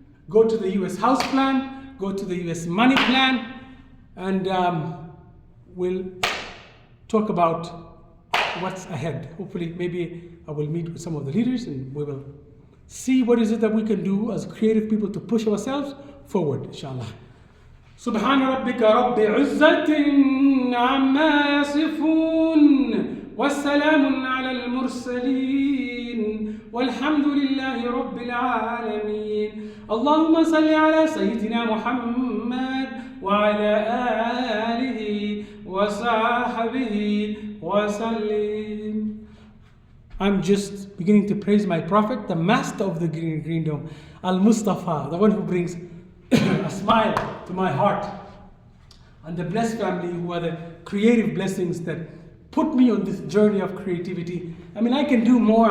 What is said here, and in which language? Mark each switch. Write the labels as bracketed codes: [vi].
[en] Go to the US House plan, go to the US money plan, and we'll talk about what's ahead. Hopefully, maybe I will meet with some of the leaders and we will see what is it that we can do as creative people to push ourselves forward, inshallah. [ar] سبحان ربك رب عزة عما يصفون والسلام على المرسلين والحمد لله رب العالمين اللهم صل على سيدنا محمد وعلى آله وصحبه وسلم. [en] I'm just beginning to praise my prophet, the master of the green dome, Al-Mustafa, the one who brings a smile to my heart, and the blessed family who are the creative blessings that put me on this journey of creativity. I mean, I can do more.